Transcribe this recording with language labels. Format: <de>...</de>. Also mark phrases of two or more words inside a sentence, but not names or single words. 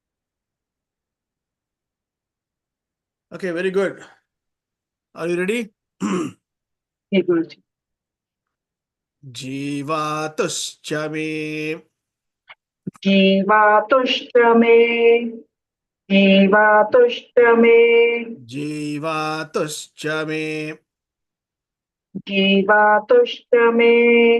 <en>Okay, very good. Are you ready? Hey, Guruji.</en> <sa>जीवातुश्च मे. जीवातुष्ट मे। जीवातुष्ट मे. जीवातुश्च मे. जीवातुष्ट मे.</sa>